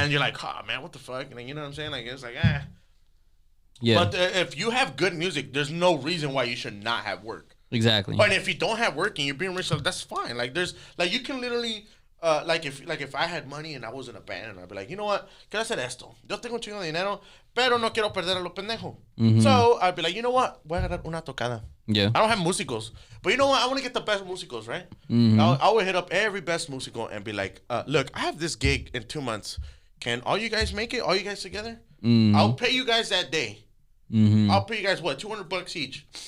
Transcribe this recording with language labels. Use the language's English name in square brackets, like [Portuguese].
[English] And you're like, oh, man, what the fuck? And you know what I'm saying? Like, it's like, Yeah. But if you have good music, there's no reason why you should not have work. Exactly. But if you don't have work and you're being rich, that's fine. Like you can literally if I had money and I was in a band and I'd be like, you know what, [Spanish] quiero hacer esto. Yo tengo un chingo de dinero, pero no quiero perder a lo pendejo. [English] So I'd be like, you know what, [Spanish] voy a agarrar una tocada. [English] Yeah. I don't have músicos, but you know what, I want to get the best músicos, right? I would hit up every best músico and be like, look, I have this gig in 2 months. Can all you guys make it? All you guys together? I'll pay you guys that day. I'll pay you guys what, $200 each.